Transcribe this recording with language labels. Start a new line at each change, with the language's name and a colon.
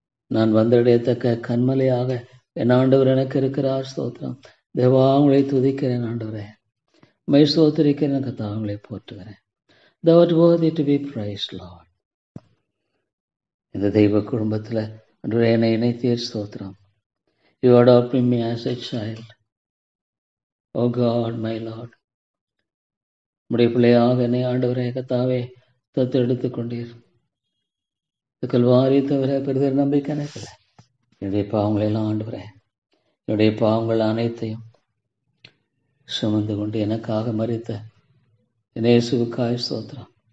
Tamil: நான் வந்தடையத்தக்க கண்மலையாக என் ஆண்டவர் எனக்கு இருக்கிறார். ஸ்தோத்திரம். தேவா, உங்களை துதிக்கிறேன் ஆண்டவரே. உம்மை ஸ்தோத்திரிக்கிறேன் கர்த்தாவே, உங்களை போற்றுகிறேன்.
English: Thou art worthy to be praised, Lord.
Tamil: இந்த தெய்வ குடும்பத்தில் ஆண்டவரே என்னை இணைத்தீர். ஸ்தோத்திரம்.
English: You adopted me as a child. Oh God, my Lord.
Tamil: உம்முடைய பிள்ளையாக என்னை ஆண்டவரே கர்த்தாவே தத்து எடுத்துக் கொண்டீர். கல்வாரி தவிர பெரிதொரு நம்பிக்கை எனக்கு. என்னுடைய பாவங்களை எல்லாம் ஆண்டவரே, என்னுடைய பாவங்கள் அனைத்தையும் சுமந்து கொண்டு எனக்காக மரித்த இயேசுவுக்காய் ஸ்தோத்திரம்.